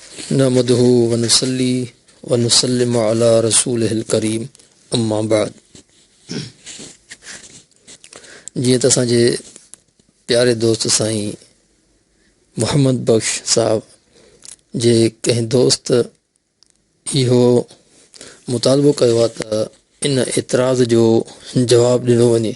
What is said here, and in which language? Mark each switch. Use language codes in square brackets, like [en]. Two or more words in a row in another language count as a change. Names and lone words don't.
[ar] نحمده ونصلي ونسلم على رسوله الكريم أما بعد. [sd] जीअं त असांजे प्यारे दोस्त साईं मोहम्मद बख्श साहब जे कंहिं दोस्त इहो मुतालबो कयो आहे त इन एतिराज़ जो जवाबु ॾिनो वञे।